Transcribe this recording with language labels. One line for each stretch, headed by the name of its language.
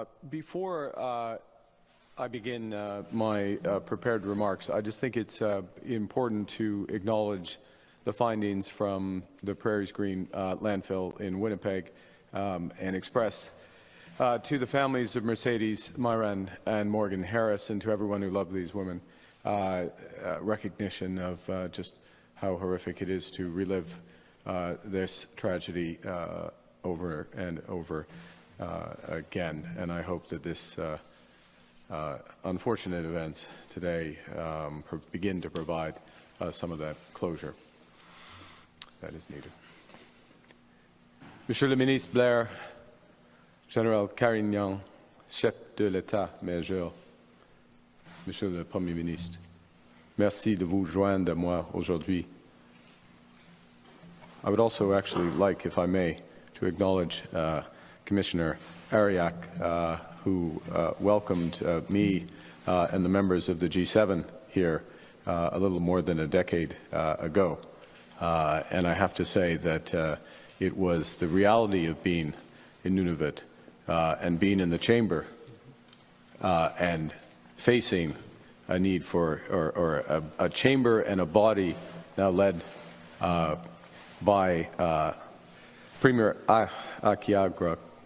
English: Before I begin my prepared remarks, I just think it's important to acknowledge the findings from the Prairies Green landfill in Winnipeg and express to the families of Mercedes, Myron, and Morgan Harris, and to everyone who loved these women, recognition of just how horrific it is to relive this tragedy over and over again. And I hope that this unfortunate events today begin to provide some of that closure that is needed.
French: Monsieur le ministre Blair, Général Carignan, chef de l'État-major, Monsieur le Premier ministre, merci de vous joindre à moi aujourd'hui.
English: I would also actually like, if I may, to acknowledge Commissioner Ariak, who welcomed me and the members of the G7 here a little more than a decade ago. And I have to say that it was the reality of being in Nunavut and being in the chamber and facing a need for, or a chamber and a body now led by Premier Akiagra,